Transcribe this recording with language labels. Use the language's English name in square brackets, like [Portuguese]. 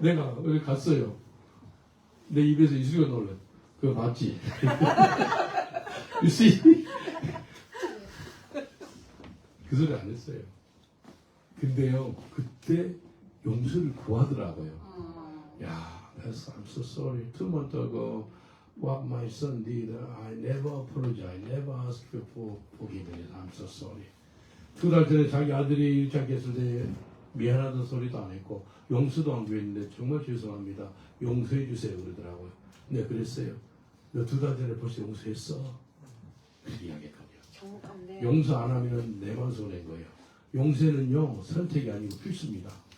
[Korean] 내가 여기 갔어요. 내 입에서 이수가 놀래. 그거 봤지? [English] You see? [Korean] 그 소리 안 했어요. 근데요, 그때 용서를 구하더라고요. [English] 야, I'm so sorry. 2 months ago, what my son did, I never apologize, never ask you for forgiveness. I'm so sorry. [Korean] 2달 전에 자기 아들이 일장 했을 때 미안하다는 소리도 안 했고 용서도 안 구했는데 정말 죄송합니다. 용서해 주세요 그러더라고요. 네, 그랬어요. 너 2달 전에 벌써 용서했어. 그렇게 이야기했거든요. 정확한데. 용서 안 하면 내만 손해인 거예요. 용서는요 선택이 아니고 필수입니다.